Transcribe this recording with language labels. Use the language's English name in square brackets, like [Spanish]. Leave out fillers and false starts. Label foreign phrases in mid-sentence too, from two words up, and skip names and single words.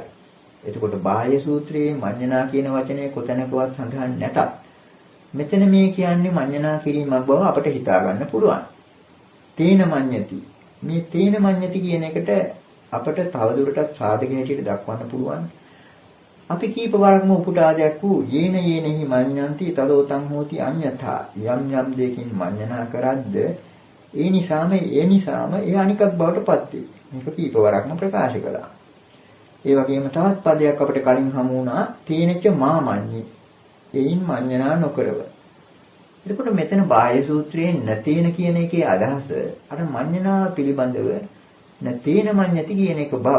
[Sinhala] එතකොට බාහ්‍ය සූත්‍රයේ මඤ්ඤනා කියන වචනේ කොතැනකවත් සඳහන් නැතත් මෙතන මේ කියන්නේ මඤ්ඤනා කිරීමක් බව අපට හිතා ගන්න පුළුවන්. [Pali] තේන මඤ්ඤති. [Sinhala] මේ [Pali] තේන මඤ්ඤති [Sinhala] කියන එකට අපට තවදුරටත් සාධක හැටියට දක්වන්න පුළුවන්. අපි කීප වරක්ම උපුටා දැක්වූ [Pali] යේන යේනෙහි මඤ්ඤන්ති තදෝතං හෝති අඤ්ඤතා [Sinhala] යම් යම් දෙකින් මඤ්ඤනා කරද්ද ඒ නිසාම ඒ අනිකක් බවට පත් වේ. මේක කීප වරක්ම ප්‍රකාශ කළා. ඒ වගේම තවත් පදයක් අපිට කලින් හමු වුණා [Pali] තේනච්ච මාමඤ්ඤි. [Sinhala] එයින් මඤ්ඤනා නොකරව. එතකොට මෙතන බාහ්‍ය සූත්‍රයේ නතේන කියන එකේ අදහස අර මඤ්ඤනා පිළිබඳව [Pali] නතේන මඤ්ඤති [Sinhala] කියන එක බව.